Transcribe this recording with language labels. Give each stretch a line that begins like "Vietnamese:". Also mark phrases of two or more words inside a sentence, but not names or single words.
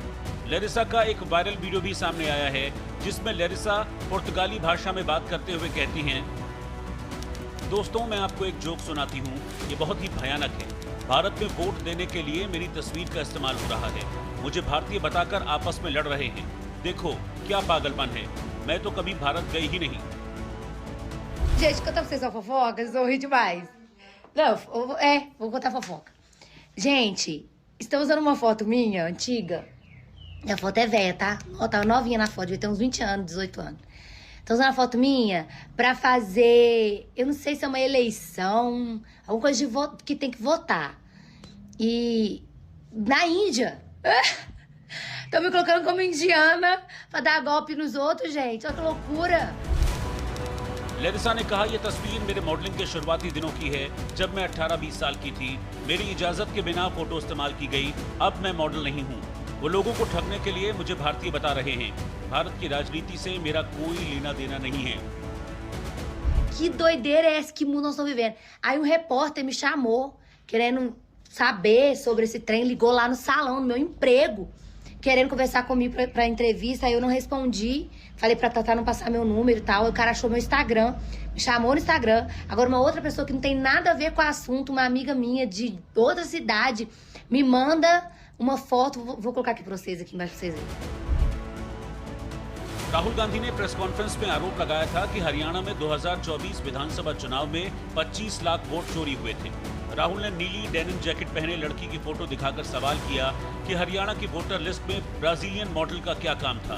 Hindi: लेरिसा का एक वायरल वीडियो भी सामने आया है, जिसमें लेरिसा पुर्तगाली भाषा में बात करते हुए कहती हैं, दोस्तों मैं आपको एक जोक सुनाती हूँ, ये बहुत ही भयानक है। भारत में वोट देने के लिए मेरी तस्वीर का इस्तेमाल हो रहा है। मुझे भारतीय बताकर आपस में लड़ रहे हैं। देखो क्या पागलपन है, मैं तो कभी भारत गई ही नहीं।
Portuguese: Gente, conta pra vocês uma fofoca, vocês vão rir demais. Não, vou contar fofoca. Gente, estão usando uma foto minha, antiga. A foto é velha, tá? Ó, tava novinha na foto, devia ter uns 20 anos, 18 anos. Estão usando a foto minha pra fazer, eu não sei se é uma eleição, alguma coisa de que tem que votar. E na Índia. Estão me colocando como indiana pra dar golpe nos outros, gente. Olha que loucura.
Hindi: लेरिसा ने कहा, यह तस्वीर मेरे मॉडलिंग के शुरुआती दिनों की है, जब मैं 18-20 साल की थी। मेरी इजाजत के बिना फोटो इस्तेमाल की गई। अब मैं मॉडल नहीं हूँ। वो लोगों को ठगने के लिए मुझे भारतीय बता रहे हैं। भारत की राजनीति से मेरा कोई लेना देना नहीं है।
Portuguese: Que doideira é essa que mundo nós estamos vivendo? Aí um repórter me chamou, querendo saber sobre esse trem, ligou lá no salão, no meu emprego, querendo conversar comigo pra entrevista, aí eu não respondi, falei pra Tatá não passar meu número e tal, aí o cara achou meu Instagram, me chamou no Instagram. Agora uma outra pessoa que não tem nada a ver com o assunto, uma amiga minha de outra cidade, me manda uma foto, vou colocar aqui pra vocês, aqui embaixo pra vocês verem.
Hindi: राहुल गांधी ने
English: press conference
Hindi: में आरोप लगाया था कि हरियाणा में 2024 विधानसभा चुनाव में 25 लाख वोट चोरी हुए थे। राहुल ने नीली
English: denim jacket
Hindi: पहने लड़की की फोटो दिखाकर सवाल किया कि हरियाणा की
English: voter list
Hindi: में
English: Brazilian model
Hindi: का क्या काम था।